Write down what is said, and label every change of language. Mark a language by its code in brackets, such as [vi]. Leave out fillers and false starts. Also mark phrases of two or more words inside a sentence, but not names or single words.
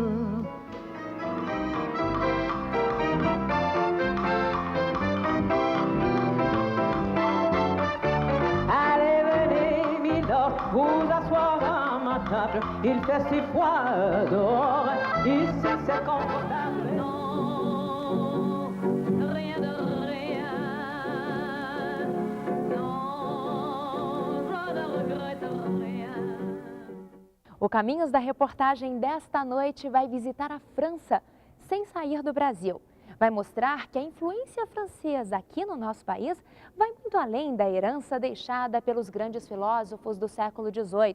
[fr] Allez, venez, Milord, vous asseoir à ma table. Il fait si froid dehors, ici c'est confortable. Non, rien de rien. Non, je ne regrette rien. [pt] O Caminhos da Reportagem desta noite vai visitar a França, sem sair do Brasil. Vai mostrar que a influência francesa aqui no nosso país vai muito além da herança deixada pelos grandes filósofos do século XVIII.